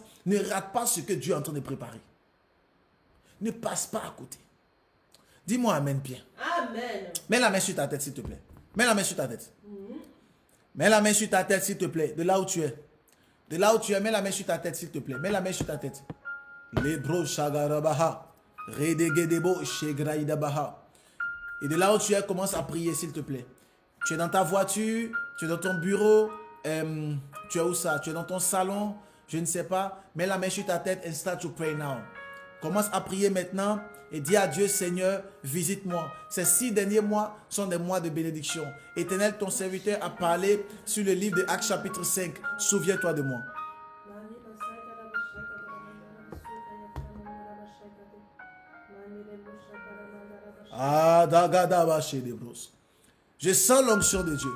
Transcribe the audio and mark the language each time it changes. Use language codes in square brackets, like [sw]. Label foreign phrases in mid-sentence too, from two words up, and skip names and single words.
[fr] Ne rate pas ce que Dieu est en train de préparer. Ne passe pas à côté. Dis-moi Amen bien. Amen. Mets la main sur ta tête s'il te plaît. Mets la main sur ta tête. Mets la main sur ta tête s'il te plaît. De là où tu es. De là où tu es, mets la main sur ta tête s'il te plaît. Mets la main sur ta tête. Lebro shagarabaha. Redegedebo shegraïdabaha. Et de là où tu es, commence à prier s'il te plaît. Tu es dans ta voiture, tu es dans ton bureau, tu es où ça? Tu es dans ton salon, je ne sais pas. Mets la main sur ta tête [en] and start to pray now. [fr] Commence à prier maintenant et dis à Dieu, Seigneur, visite-moi. Ces 6 derniers mois sont des mois de bénédiction. Éternel, ton serviteur a parlé sur le livre de Actes chapitre 5. Souviens-toi de moi. Je sens l'onction de Dieu.